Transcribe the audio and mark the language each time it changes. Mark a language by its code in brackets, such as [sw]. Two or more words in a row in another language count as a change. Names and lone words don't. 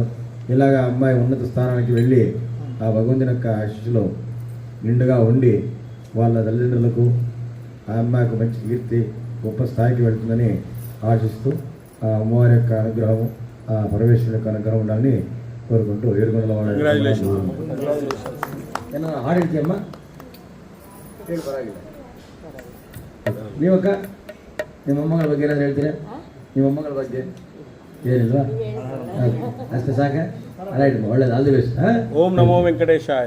[te] ఇలాగ అమ్మాయి ఉన్నత స్థానానికి వెళ్ళి ఆ భగవంతుని యొక్క ఆశీస్సులో నిండుగా ఉండి వాళ్ళ తల్లిదండ్రులకు ఆ అమ్మాయికి మంచి కీర్తి గొప్ప స్థాయికి వెళ్తుందని ఆశిస్తూ ఆ అమ్మవారి యొక్క అనుగ్రహం ఆ పరమేశ్వరుని యొక్క అనుగ్రహం ఉండాలని కోరుకుంటూ ఏడుకొండల వాళ్ళ [kn] ಹಾಡಿರ್ತೀಯಮ್ಮ ನೀವಕ್ಕ ನಿಮ್ಮ ಮೊಮ್ಮಗಳ ಬಗ್ಗೆ ಏನಾದ್ರು ಹೇಳ್ತೀರಾ? ನಿಮ್ಮ ಮೊಮ್ಮಗಳ ಬಗ್ಗೆ ಏನಿಲ್ವಾ? ಅಷ್ಟೇ ಸಾಕ? ರೈಟ್, ಒಳ್ಳೇದು, [en] all the best. [sa] ಓಂ ನಮೋ ವೆಂಕಟೇಶಾಯ.